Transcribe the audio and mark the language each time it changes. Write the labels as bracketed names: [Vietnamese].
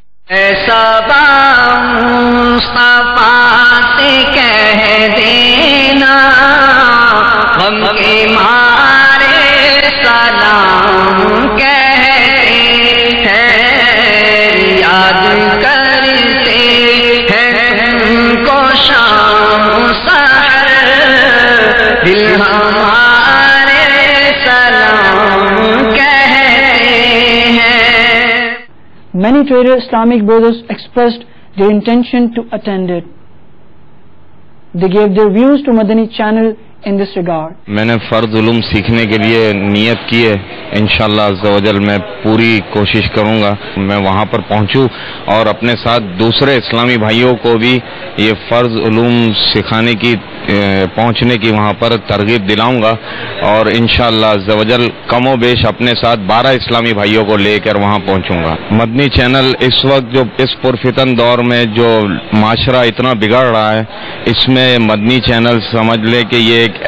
[Urdu] ایسا مصطفیٰ سے کہہ دینا غم کے مارے سلام کہتے ہیں، یاد کرتے ہیں ہم کو شام سحر، دل ہمارے سلام کہتے ہیں۔ [English] Many trader Islamic brothers expressed their intention to attend it. They gave their views to Madani channel in this regard. [Urdu] میں نے فرض علوم سیکھنے کے لیے نیت کی ہے، انشاءاللہ عز و جل میں پوری کوشش کروں گا میں وہاں پر پہنچوں اور اپنے ساتھ دوسرے اسلامی بھائیوں کو بھی یہ فرض علوم سکھانے کی پہنچنے کی وہاں پر ترغیب دلاؤں گا، اور انشاءاللہ عز و جل کم و بیش اپنے ساتھ 12 اسلامی بھائیوں کو لے کر وہاں پہنچوں گا۔ مدنی چینل اس وقت جو اس پرفتن دور میں جو معاشرہ اتنا بگڑ رہا ہے، اس میں مدنی چینل سمجھ لے کہ یہ